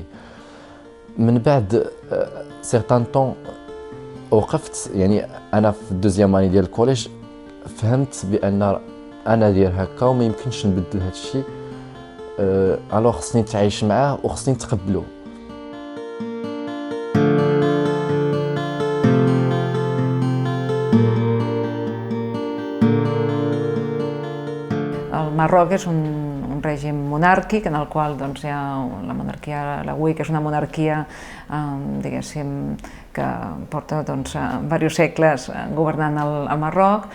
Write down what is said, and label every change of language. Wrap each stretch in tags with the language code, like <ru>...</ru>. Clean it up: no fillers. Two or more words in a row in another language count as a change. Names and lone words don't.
<ar>من بعد</ar> <fr>certain temps</fr> <ar>وقفت، يعني انا في</ar> <fr>deuxième année</fr> <ar>ديال الكوليج فهمت بان انا داير هكا وما يمكنش نبدل هذا الشيء. الوغ خصني نتعايش معاه وخصني نتقبلو.</ar> <ca>El Marroc és un règim monàrquic en el qual doncs, hi ha la monarquia alauí, que és una monarquia diguéssim que porta doncs, diversos segles governant el Marroc.</ca>